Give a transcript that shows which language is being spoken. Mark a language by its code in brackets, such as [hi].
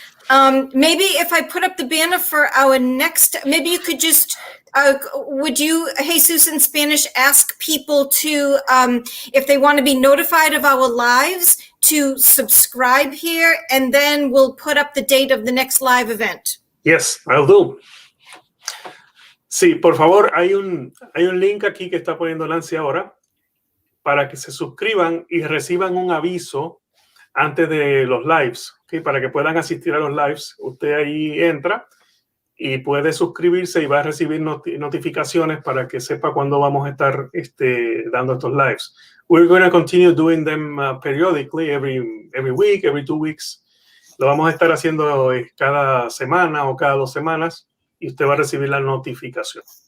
[en] Maybe if I put up the banner for our next, maybe you could just, would you, Jesus, in Spanish, ask people to, if they want to be notified of our lives, to subscribe here, and then we'll put up the date of the next live event. Yes, I'll do. [es] Sí, por favor, hay un link aquí que está poniendo Nancy ahora para que se suscriban y reciban un aviso antes de los lives, ¿okay? Para que puedan asistir a los lives. Usted ahí entra y puede suscribirse y va a recibir notificaciones para que sepa cuándo vamos a estar dando estos lives. [en] We're going to continue doing them periodically, every week, every 2 weeks. [es] Lo vamos a estar haciendo cada semana o cada 2 semanas y usted va a recibir la notificación.